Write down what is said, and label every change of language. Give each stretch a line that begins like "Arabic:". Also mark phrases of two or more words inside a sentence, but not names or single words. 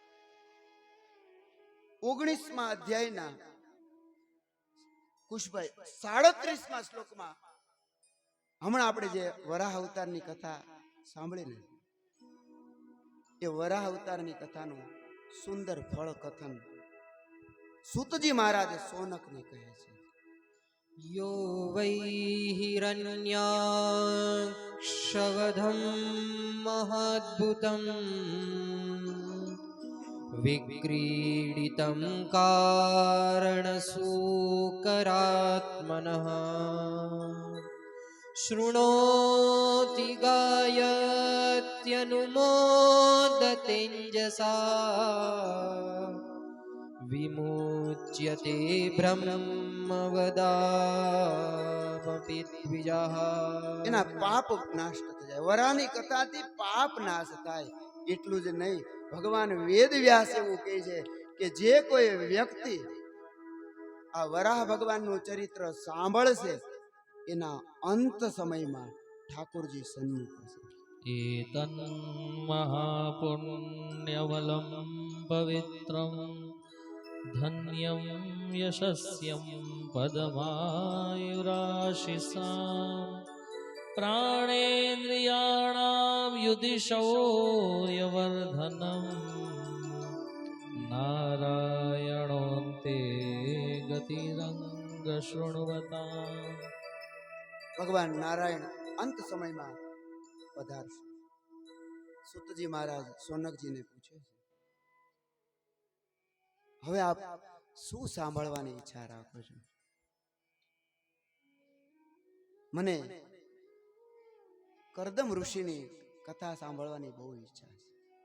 Gujarati: 19મા અધ્યાયના કુશભાઈ 37મા શ્લોકમાં હમણાં આપણે જે વરાહ અવતારની કથા સાંભળીને, એ વરાહ અવતારની કથાનું સુંદર ફળ કથન સૂતજી મહારાજ સોનકને કહે છે.
Sanskrit: यो वै हिरण्याक्षवधं महाद्भुतं विक्रीडितं कारणसूकरात्मनः शृणोति गायत्यनुमोदतेञ्जसा विमुच्यते ब्रह्मवदामपि द्विजः.
Gujarati: એના પાપ નાશ થઈ જાય. વરાહની કથાથી પાપ નાશ થાય. એટલું જ નહીં, ભગવાન વેદ વ્યાસ એવું કહે છે કે જે કોઈ વ્યક્તિ આ વરાહ ભગવાનનું ચરિત્ર સાંભળશે એના અંત સમયમાં ઠાકોરજી સન્મુખ હશે.
Sanskrit: एतन्महापुण्यवलं पवित्रं धन्यं यशस्यं पदमायुराशिसां प्राणेन्द्रियाणां युधिशौर्यवर्धनं नारायणोऽन्ते गतिरङ्ग शृण्वताम्.
Gujarati: ભગવાન નારાયણ અંત સમયમાં પધારશે. સૂતજી મહારાજ સોનકજીને પૂછે છે, હવે આપ શું સાંભળવાની ઈચ્છા રાખો છો? મને કરદમ ઋષિની કથા સાંભળવાની બહુ ઈચ્છા છે.